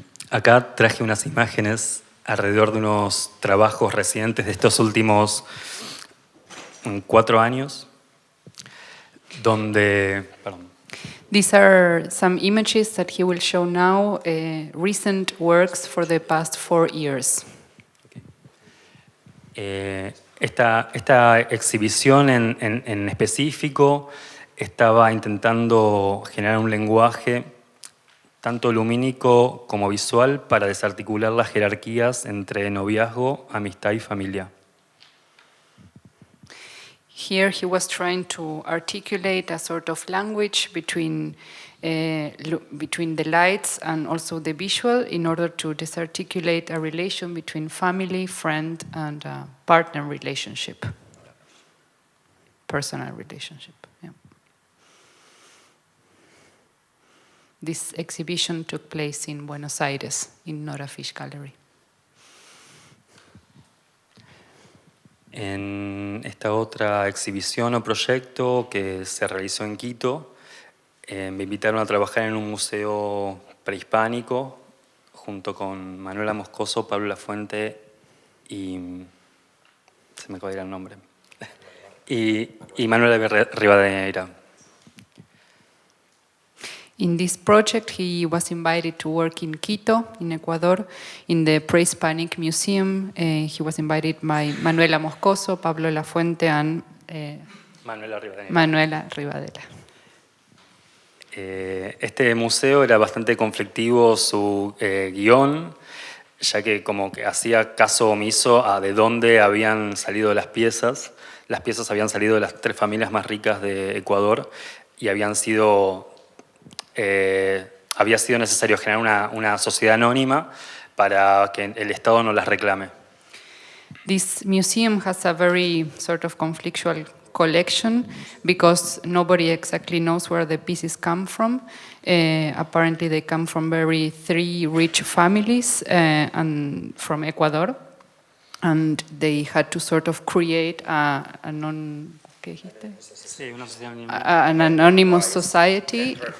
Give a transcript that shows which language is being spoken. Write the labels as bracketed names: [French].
[Spanish] Acá traje unas imágenes alrededor de unos trabajos recientes de estos últimos 4 años, donde... Perdón. [English] These are some images that he will show now, recent works for the past 4 years. [Spanish] Esta exhibición en específico estaba intentando generar un lenguaje tanto lumínico como visual para desarticular las jerarquías entre noviazgo, amistad y familia. [English] Here he was trying to articulate a sort of language between the lights and also the visual in order to disarticulate a relation between family, friend, and partner relationship, personal relationship. Yeah. This exhibition took place in Buenos Aires, in Nora Fish Gallery. [Spanish] En esta otra exhibición o proyecto que se realizó en Quito, me invitaron a trabajar en un museo prehispánico junto con Manuela Moscoso, Pablo Lafuente y... se me acaba de ir el nombre. y Manuela Rivadeneira. [English] In this project, he was invited to work in Quito, in Ecuador, in the Pre-Hispanic Museum. He was invited by Manuela Moscoso, Pablo Lafuente, and Manuela Rivadela. [Spanish] Este museo era bastante conflictivo su guión, ya que como que hacía caso omiso a de dónde habían salido las piezas. Las piezas habían salido de las 3 familias más ricas de Ecuador y había sido necesario generar una sociedad anónima para que el Estado no las reclame. [English] This museum has a very sort of conflictual collection because nobody exactly knows where the pieces come from. Apparently they come from 3 rich families and from Ecuador, and they had to sort of create an anonymous society.